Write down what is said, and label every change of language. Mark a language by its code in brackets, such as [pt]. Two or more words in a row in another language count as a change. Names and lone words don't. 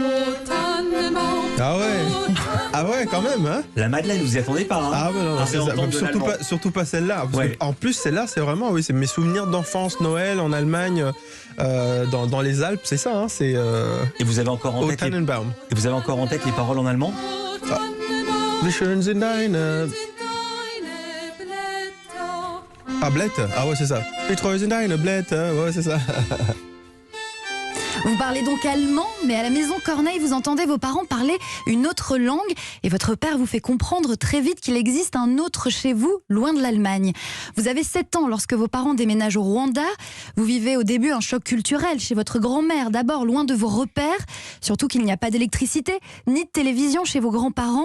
[fr] Ah ouais, quand même, hein. La Madeleine, vous y attendez pas, hein? Ah ouais, non, c'est ça. Surtout pas celle-là. Parce que, en plus, celle-là, c'est vraiment, oui, c'est mes souvenirs d'enfance, Noël en Allemagne, dans les Alpes, c'est ça, hein. C'est Et vous avez encore en tête les paroles en allemand? [de] Schön sind deine. Ah, Blätter. [fr] Ah ouais, c'est ça. [de] Wie treu sind deine Blätter. [fr] Ouais, c'est ça. Vous parlez donc allemand, mais à la maison Corneille, vous entendez vos parents parler une autre langue et votre père vous fait comprendre très vite qu'il existe un autre chez vous, loin de l'Allemagne. Vous avez 7 ans lorsque vos parents déménagent au Rwanda. Vous vivez au début un choc culturel chez votre grand-mère, d'abord loin de vos repères, surtout qu'il n'y a pas d'électricité, ni de télévision chez vos grands-parents.